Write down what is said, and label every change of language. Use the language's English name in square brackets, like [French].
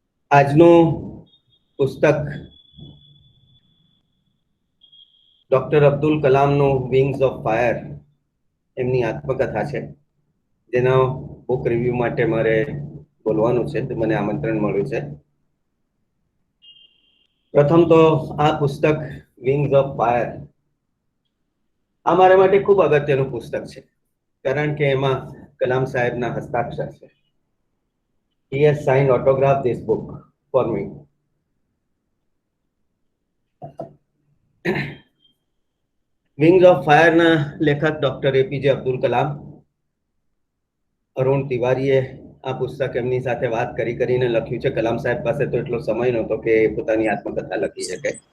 [Gujarati] આજનું પુસ્તક doctor Abdul કલામનું wings of fire એમની આત્મકથા છે, જેનો બુક રિવ્યુ માટે મારે બોલવાનું છે, મને આમંત્રણ મળ્યું છે. પ્રથમ તો આ પુસ્તક વિંગ્સ ઓફ ફાયર આ મારા માટે ખૂબ અગત્યનું પુસ્તક છે, કારણ કે એમાં કલામ સાહેબના હસ્તાક્ષર છે. [English] He has signed autograph this book for me. [Gujarati] Wings of ફાયરના લેખક ડોક્ટર એપીજે અબ્દુલ કલામ. અરુણ તિવારીએ આ પુસ્તક એમની સાથે વાત કરીને લખ્યું છે. કલામ સાહેબ પાસે તો એટલો સમય નહોતો કે પોતાની આત્મકથા લખી શકે.